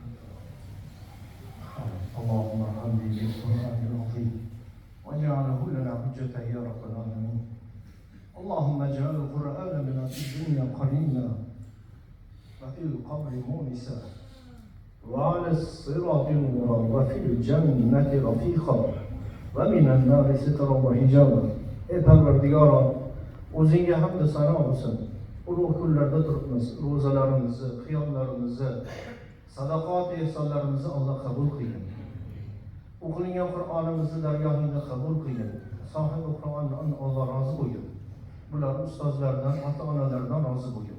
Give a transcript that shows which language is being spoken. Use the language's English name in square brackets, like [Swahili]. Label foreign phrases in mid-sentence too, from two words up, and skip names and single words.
[Arabic] اللهم ارحمني بالقرآن العظيم واجعله لنا حجة يا رب العالمين. اللهم اجعل القرآن لنا في الدنيا قرينا وفي القبر مونسا وعلى الصراط نورا وفي الجنة رفيقا ومن النار سترا وحجابا. [Uzbek] Ey Parvardigorom, o'zingga hamd sano bo'lsin. Ulug' kunlarda turibmiz. Ro'zalarimizni, qiyomlarimizni, sadaqat ehsonlarimizni Alloh qabul qilgin. O'qilingan Qur'onimizni dargohingda qabul qilgin. Sohibi Qur'ondan Alloh rozi bo'lgin. Bular ustozlardan, ota-onalardan rozi bo'lgin.